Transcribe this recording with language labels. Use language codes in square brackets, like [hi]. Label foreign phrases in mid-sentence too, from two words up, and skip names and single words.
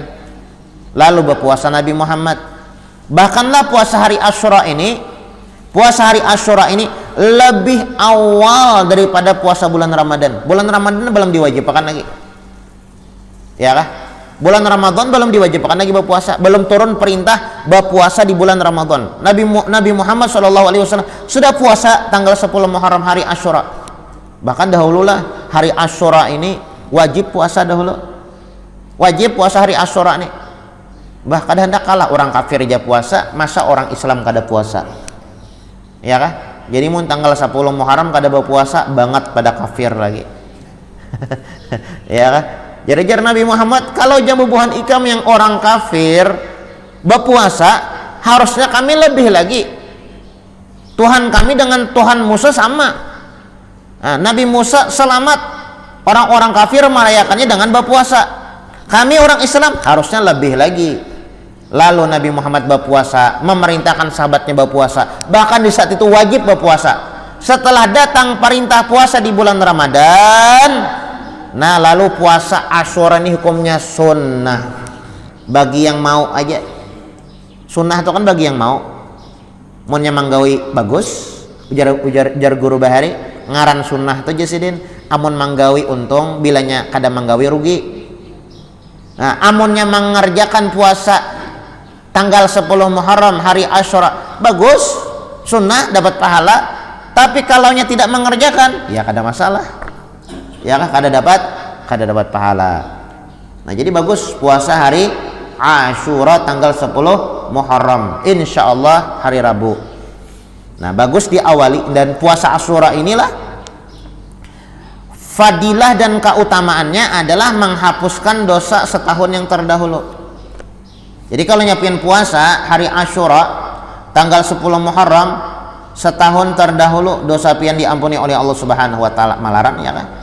[id] Lalu berpuasa Nabi Muhammad. Bahkanlah puasa hari Asyura ini lebih awal daripada puasa bulan Ramadan. Bulan Ramadan belum diwajibkan lagi, ya kah? Bulan Ramadan belum diwajibkan lagi berpuasa, belum turun perintah berpuasa di bulan Ramadan. Nabi Muhammad SAW sudah puasa tanggal 10 Muharram, hari Asyura. Bahkan dahululah hari Asyura ini wajib puasa dahulu. [bjn] Wajib puasa hari Asyura nih. Bahkan hendak kalah orang kafir aja puasa, masa orang Islam kada puasa? Ya kah? Jadi mun tanggal 10 Muharram kada berpuasa banget pada kafir lagi. Ya kah? Jadi Nabi Muhammad, kalau jambubuhan ikam yang orang kafir berpuasa, harusnya kami lebih lagi. [id] Tuhan kami dengan Tuhan Musa sama. Nah, Nabi Musa selamat, orang-orang kafir merayakannya dengan berpuasa. Kami orang Islam harusnya lebih lagi. Lalu Nabi Muhammad berpuasa, memerintahkan sahabatnya berpuasa. Bahkan di saat itu wajib berpuasa. Setelah datang perintah puasa di bulan Ramadan, nah lalu puasa Asyura ini hukumnya sunnah bagi yang mau aja. [bjn] Sunnah itu kan bagi yang mau. Munnya manggawi bagus, ujar guru bahari ngaran sunnah itu jasidin. Amun manggawi untung, bilanya kada manggawi rugi. Nah, amunnya mengerjakan puasa tanggal 10 Muharram, hari Asyura, bagus, sunnah, dapat pahala. [id] Tapi kalaunya tidak mengerjakan, ya kada masalah. [bjn] Ya kan, kada dapat pahala. [id] Nah, jadi bagus puasa hari Asyura tanggal 10 Muharram, insyaallah hari Rabu. Nah, bagus diawali, dan puasa Asyura inilah fadilah dan keutamaannya adalah menghapuskan dosa setahun yang terdahulu. Jadi kalau nyiapin puasa hari Asyura tanggal 10 Muharram, setahun terdahulu dosa pian diampuni oleh Allah [ar] Subhanahu wa taala, [id] malaran ya kan?